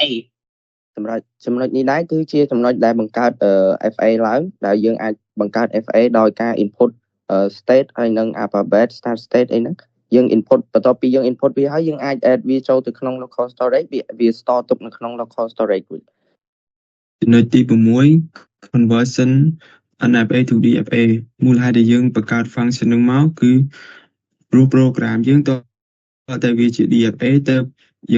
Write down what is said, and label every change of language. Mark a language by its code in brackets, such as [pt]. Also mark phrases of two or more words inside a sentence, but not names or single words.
[km] ចំណុចនេះដែរគឺជាចំណុចដែលបង្កើត FA ឡើងដែលយើងអាចបង្កើត FA ដោយការ [en] input state [km] ហើយនិង [en] alphabet start state [km] អីហ្នឹងយើង input បន្ទាប់ពីយើង input វាហើយយើងអាច add វាចូលទៅក្នុង [en] local storage [km] វា store ទុកនៅក្នុង [en] local storage [km] វិញ ចំណុចទី6 [en] conversion NFA to DFA [km] មូលហេតុដែលយើងបង្កើត function ហ្នឹងមកគឺព្រោះ program យើងតតែវាជា DFA ទៅយើង